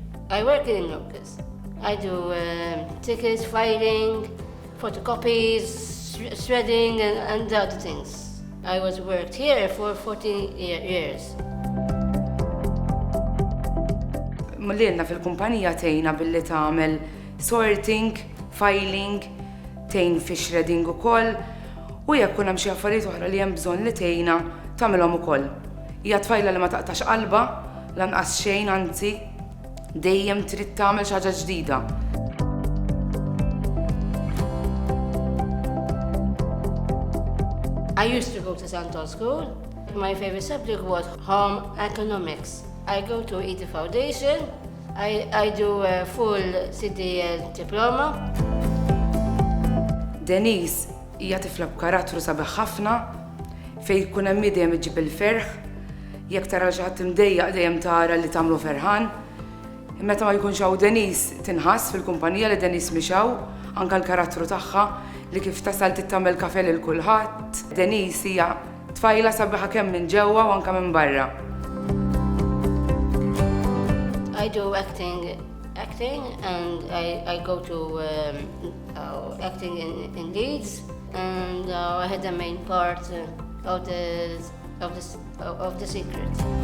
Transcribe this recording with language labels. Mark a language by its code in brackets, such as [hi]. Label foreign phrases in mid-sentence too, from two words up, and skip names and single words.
[en] I work in Locus. I do tickets, filing, photocopies, shredding, and other things. I worked here for 14 years. [mt] Mullienna fil-kumpanija tejna billi tagħmel [en] sorting, filing, [mt] tejn fi shredding ukoll, u jekk kun hemm xi affarijiet oħra li hemm bżonn li tgħinha tagħmilhom ukoll. Hija tfajla li ma taqtax qalba, lanqas xejn anzi, dejjem trid tagħmel xi ħaġa ġdida. [en] I used to go to Santon School. My favorite subject was home economics. I go to ET Foundation. I do a full CDL diploma. [mt] Denise hija tifla b'karattru sabiħ ħafna, fejn jkun hemm dejjem iġib il-ferħ, jekk tara xi ħadd imdejjaq dejjem tara li tagħmlu ferħan. Meta ma jkunx hawn Denise tinħass fil-kumpanija li Denise mixaw, anke l-karattru tagħha li kif tasal tittamel kafe lil kulħadd. Denise hija tfajla sabiħa kemm minn ġewwa u anke minn barra. [en] I do acting and I go to acting in Leeds, and I had the main part of the Secret.